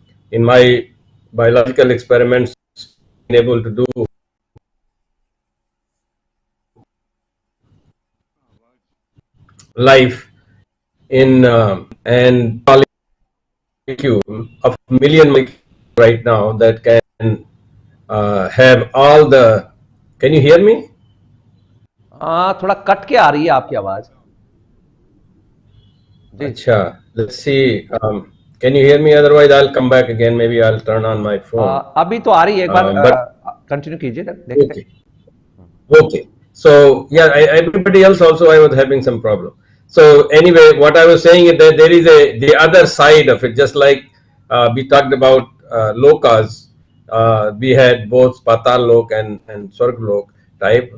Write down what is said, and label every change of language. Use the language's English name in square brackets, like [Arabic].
[English] In my biological experiments, been able to do life in and molecule of million right now that can have all the. Can you hear me? [Hindi] थोड़ा cut के आ रही है आपकी आवाज. [English] अच्छा, let's see. Can you hear me? Otherwise, I'll come back again. Maybe I'll turn on my phone. [Hindi] अभी तो आ रही है. एक बार कंटिन्यू कीजिए. [English] Okay. Okay. So yeah, everybody else also I was having some problem. So anyway, what I was saying is that there is the other side of it. Just like we talked about lokas, we had both Patal Lok and Swarg Lok type.